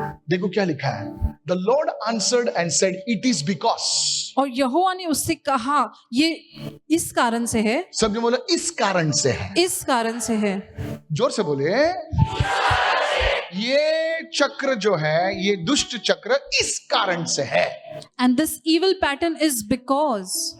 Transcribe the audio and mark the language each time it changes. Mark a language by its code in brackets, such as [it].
[hi] देखो क्या लिखा है, [en] the Lord answered and said it is because, [hi] और यहोवा ने उससे कहा ये इस कारण से है, सब जो बोले इस कारण से है, इस कारण से है, जोर से बोले, ये चक्र जो है, ये दुष्ट चक्र इस कारण से है। [en] and this evil pattern is because,